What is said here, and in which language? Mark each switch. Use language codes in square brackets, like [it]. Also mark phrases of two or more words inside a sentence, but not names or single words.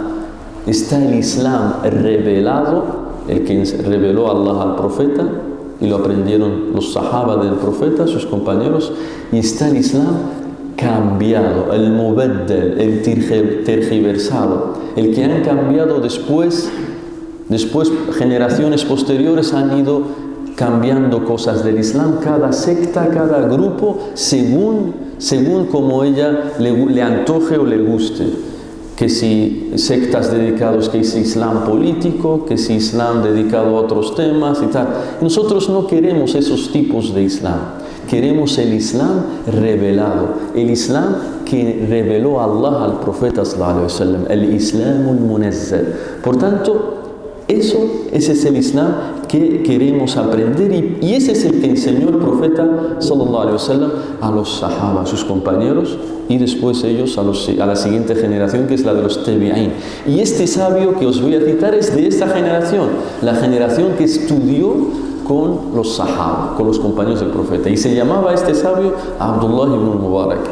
[es] Está el Islam revelado, el que reveló Allah al profeta y lo aprendieron los sahaba del profeta, sus compañeros, y está el Islam cambiado, el mubaddal, el tergiversado, el que han cambiado después generaciones posteriores han ido cambiando cosas del Islam, cada secta, cada grupo, según como ella le antoje o le guste. Que si sectas dedicados, que si Islam político, que si Islam dedicado a otros temas y tal. Nosotros no queremos esos tipos de Islam. Queremos el Islam revelado, el Islam que reveló Allah al profeta [ar] صلى الله عليه وسلم, el الإسلام المنزل. [es] Por tanto, ese es el Islam que queremos aprender y ese es el que enseñó el profeta [ar] صلى الله عليه وسلم [es] a los sahaba, a sus compañeros, y después ellos a la siguiente generación, que es la de los tabi'in. Y este sabio que os voy a citar es de esta generación, la generación que estudió con los sahaba, con los compañeros del profeta, y se llamaba este sabio Abdullah ibn Mubarak.